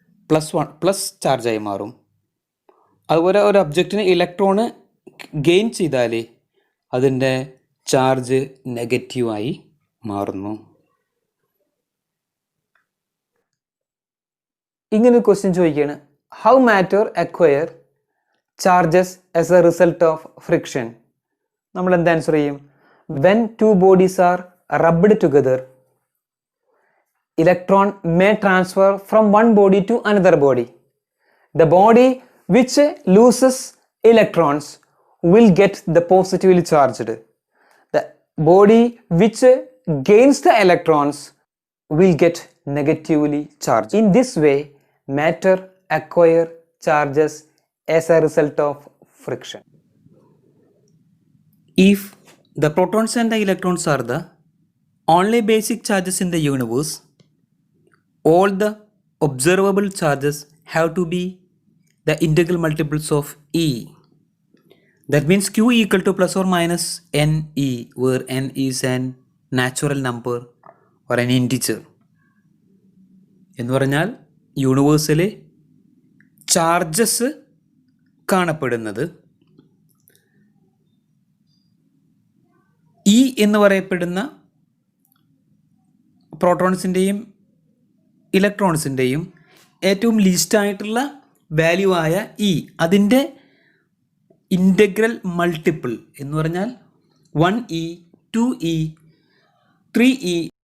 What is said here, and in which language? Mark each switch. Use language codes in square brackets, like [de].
[ml] Plus ചാർജായി മാറും. അതുപോലെ ഒരു ഒബ്ജക്റ്റിന് ഇലക്ട്രോണ് ഗെയിൻ ചെയ്താൽ അതിൻ്റെ ചാർജ് നെഗറ്റീവായി മാറുന്നു. ഇങ്ങനെ ഒരു ക്വസ്റ്റ്യൻ ചോദിക്കുകയാണ്, [en] How matter acquire charges as a result of friction? [ml] നമ്മൾ എന്ത് ആൻസർ ചെയ്യും? [en] When two bodies are rubbed together electron may transfer from one body to another body. The body which loses electrons will get the positively charged. The body which gains the electrons will get negatively charged. In this way, matter acquire charges as a result of friction. If the protons and the electrons are the only basic charges in the universe, all the observable charges have to be the integral multiples of E. That means Q equal to plus or minus NE, where N is an natural number or an integer. [ml] എന്ന് പറഞ്ഞാൽ യൂണിവേഴ്സിലെ charges കാണപ്പെടുന്നത് E എന്ന് പറയപ്പെടുന്ന പ്രോട്ടോൺസിൻ്റെയും ഇലക്ട്രോൺസിൻ്റെയും ഏറ്റവും ലീസ്റ്റായിട്ടുള്ള value ആയ E, അതിൻ്റെ integral multiple എന്ന് പറഞ്ഞാൽ 1E, 2E, 3E.